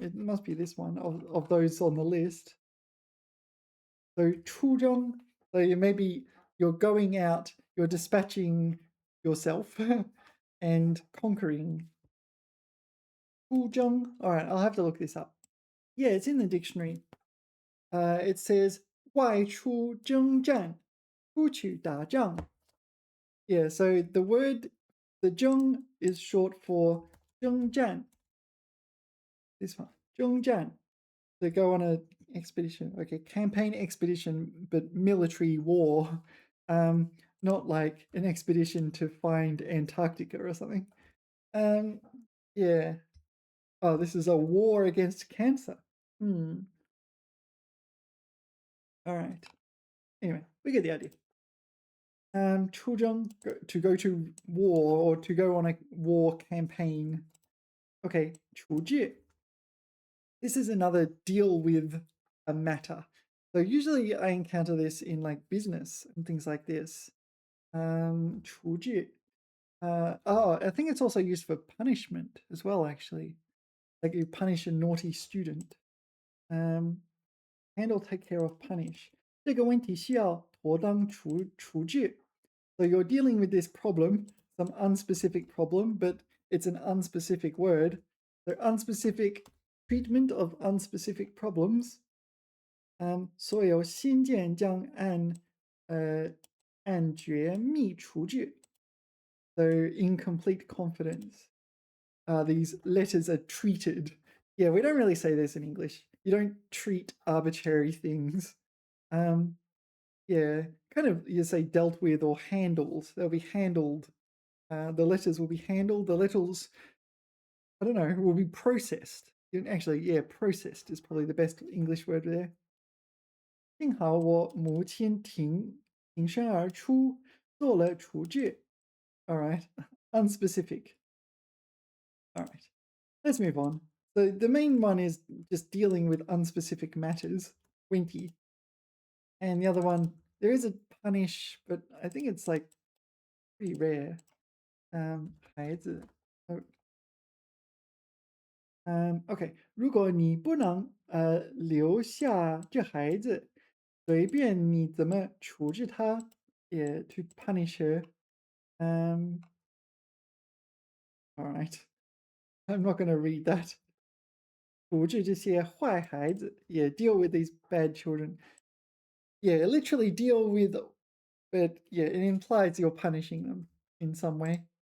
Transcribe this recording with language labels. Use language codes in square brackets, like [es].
[en] It must be this one of those on the list. So 出征. So maybe you're going out, you're dispatching yourself and conquering. [zh] 出征. [en] All right, I'll have to look this up. Yeah, it's in the dictionary. [zh] It says 外出征战, 出去打仗. [en] Yeah, so the word, the 征 is short for 征战. This one, 征战.To go on an expedition. Okay, campaign expedition, but military war. Not like an expedition to find Antarctica or something. Yeah. Oh, this is a war against cancer. All right. Anyway, we get the idea. 出征, to go to war or to go on a war campaign. Okay, 处置.This is another deal with a matter. So usually I encounter this in like business and things like this. 处置. I think it's also used for punishment as well, actually. like you punish a naughty student. Handle, take care of, punish. [zh] 这个问题需要妥当处置. [en] So you're dealing with this problem, some unspecific problem, but it's an unspecific word. So unspecific treatment of unspecific problems. [zh] 所有信件将按绝密处置. [en] So incomplete confidence. These letters are treated. Yeah, we don't really say this in English. You don't treat arbitrary things. Yeah, kind of you say dealt with or handled. They'll be handled. The letters will be handled. The letters, I don't know, will be processed. Actually, yeah, processed is probably the best English word there. [zh] 幸好我母亲挺身而出，做了处置. [en] All right, unspecific. All right, let's move on. So the main one is just dealing with unspecific matters, winky. And the other one, there is a punish, but I think it's like pretty rare. [zh] 孩子. OK， 如果你不能留下这孩子，随便你怎么处置他，也 [en] to punish her. All right, I'm not going to read that. [zh] 处置这些坏孩子, [en] yeah, deal with these bad children. Yeah, literally deal with, but yeah, it implies you're punishing them in some way.